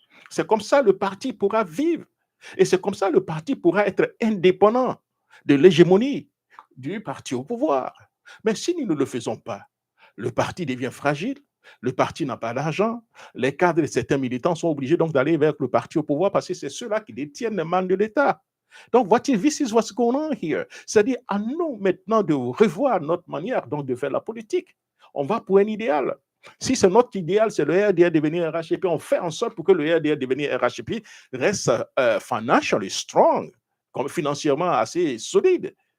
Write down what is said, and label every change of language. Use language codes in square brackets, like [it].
[fr] C'est comme ça le parti pourra vivre. Et c'est comme ça le parti pourra être indépendant de l'hégémonie du parti au pouvoir. Mais si nous ne le faisons pas, le parti devient fragile, le parti n'a pas d'argent, les cadres de certains militants sont obligés donc d'aller vers le parti au pouvoir parce que c'est ceux-là qui détiennent les mains de l'État. [en] Donc, this is what's going on here. [fr] C'est-à-dire, à nous maintenant de revoir notre manière donc de faire la politique. On va pour un idéal. Si c'est notre idéal, c'est le RDR devenir RHP, on fait en sorte pour que le RDR devenir RHP reste [en] financially strong, [fr] comme financièrement assez solide.